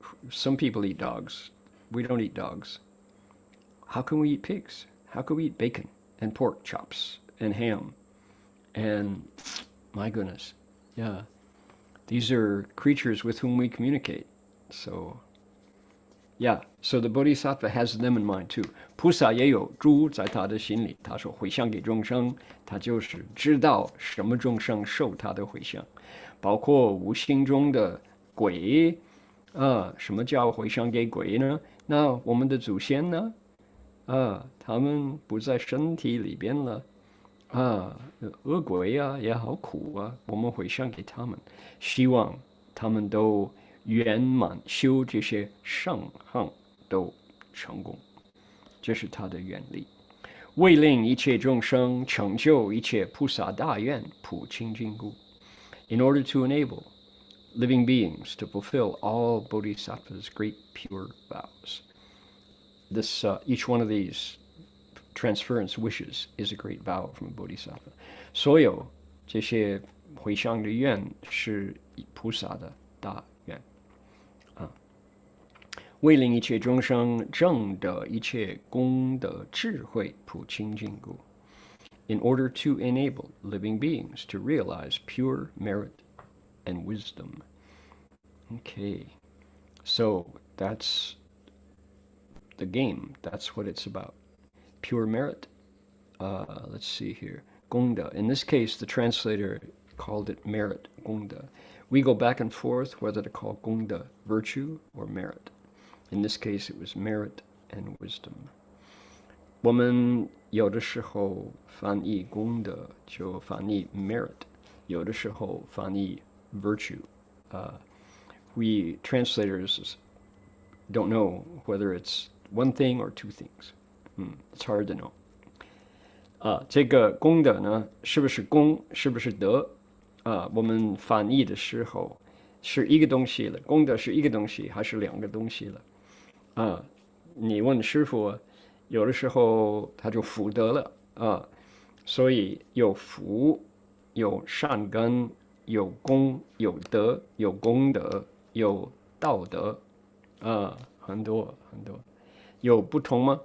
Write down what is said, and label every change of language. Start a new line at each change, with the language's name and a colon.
English: Some people eat dogs. We don't eat dogs. How can we eat pigs? How can we eat bacon and pork chops and ham? And my goodness, yeah, these are creatures with whom we communicate. So, yeah, so the Bodhisattva has them in mind too.
Chinese: 菩萨也有猪在他的心里，他说回向给众生，他就是知道什么众生受他的回向，包括无形中的鬼什么叫回向给鬼呢？那我们的祖先呢？他们不在身体里边了，恶鬼也好苦啊，我们回向给他们，希望他们都圆满修这些圣行都成功，这是他的愿力，为令一切众生成就一切菩萨大愿，普清净故。
English: In order to enable living beings to fulfill all Bodhisattva's great pure vows. This each one of these transference wishes is a great vow from a Bodhisattva.
Chinese: 所有这些回向的愿是菩萨的大愿为令一切众生证得一切功德智慧普清净故。
English: In order to enable living beings to realize pure merit and wisdom. Okay, so that's the game. That's what it's about. Pure merit. Let's see here. Gongda. In this case, the translator called it merit, Gongda. We go back and forth whether to call Gongda virtue or merit. In this case, it was merit and wisdom。
Chinese: 我们有的时候翻译功德就翻译 merit， 有的时候翻译 virtue。
English: We translators don't know whether it's one thing or two things. It's hard to know.
Chinese: 这个功德呢，是不是功，是不是德？我们翻译的时候是一个东西了，功德是一个东西还是两个东西了？你问师父，有的时候他就福德了所以有福，有善根，有功，有德，有功德，有道德很多很多。有不同吗？